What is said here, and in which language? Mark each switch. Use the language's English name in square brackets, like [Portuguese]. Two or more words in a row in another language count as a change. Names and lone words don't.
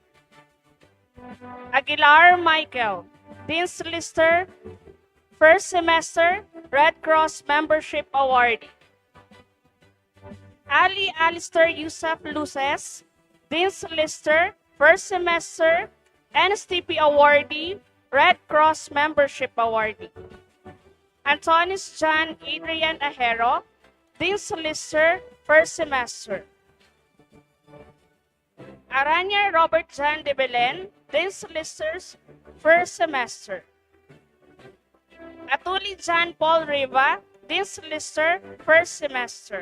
[English] Aguilar Michael, Dean's Lister, first semester, Red Cross Membership Awardee. Ali Alistair Yusuf Luces, Dean's Lister, first semester, NSTP Awardee, Red Cross Membership Awardee. Antonis John Adrian Ajero, Dean's Lister, first semester. Aranya Robert John de Belen, Dean's Listers, first semester. Atuli John Paul Riva, Dean's Lister, first semester.